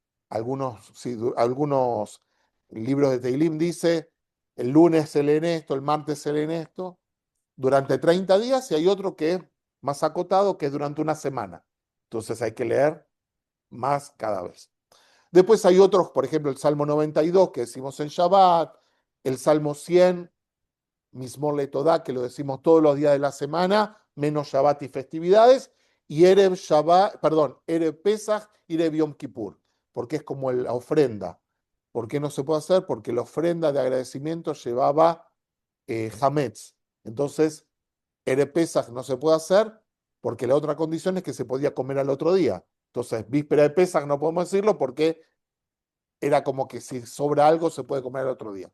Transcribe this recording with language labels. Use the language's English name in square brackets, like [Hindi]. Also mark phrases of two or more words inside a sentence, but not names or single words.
[Spanish] Algunos libros de Teilim dice, el lunes se lee esto, el martes se lee esto, durante 30 días, y hay otro que es más acotado, que es durante una semana. Entonces hay que leer más cada vez. Después hay otros, por ejemplo, el Salmo 92, que decimos en Shabbat, el Salmo 100, Mismor le Todá, que lo decimos todos los días de la semana, menos Shabbat y festividades, y [Hebrew] ערב שבת, [Spanish] perdón, [Hebrew] ערב פסח [Spanish] y [Hebrew] ערב יום כיפור, [Spanish] porque es como la ofrenda. ¿Por qué no se puede hacer? Porque la ofrenda de agradecimiento llevaba Hametz. Entonces, [Hebrew] ערב פסח [Spanish] no se puede hacer porque la otra condición es que se podía comer al otro día. Entonces, víspera de Pesach no podemos decirlo porque era como que si sobra algo se puede comer al otro día.